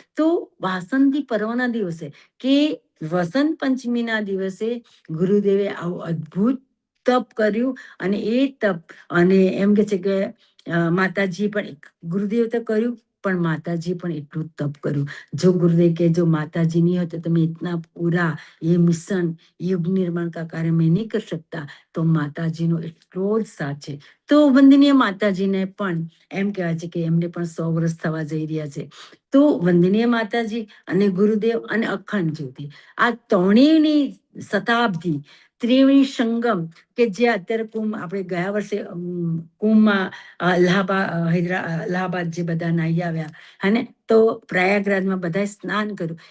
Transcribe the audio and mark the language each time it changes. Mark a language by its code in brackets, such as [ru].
[gu] તો વાસંતી પર્વના દિવસે કે વસંત પંચમીના દિવસે ગુરુદેવે આવું અદ્ભુત તપ કર્યું. અને એ તપ અને એમ કે છે કે માતાજી પણ ગુરુદેવ તો કર્યું પણ માતાજી પણ એટલું તપ કર્યું. [hi] જો गुरुदेव के जो माता जी नहीं होते तो मैं इतना पूरा ये मिशन युग निर्माण का कार्य मैं नहीं कर सकता. [gu] તો માતાજીનો એટલો જ સાથ છે. તો વંદનીય માતાજીને પણ એમ કહેવાય છે કે એમને પણ 100 વર્ષ થવા જઈ રહ્યા છે. તો વંદનીય માતાજી અને ગુરુદેવ અને અખંડ જ્યોતિ આ ત્રણેયની શતાબ્દી ત્રિવેણી સંગમ કે જે અત્યારે કુંભ આપણે ગયા વર્ષે કુંભમાં અલ્હાબાદ જે બધા નાહી આવ્યા હને તો પ્રયાગરાજમાં બધાએ સ્નાન કર્યું.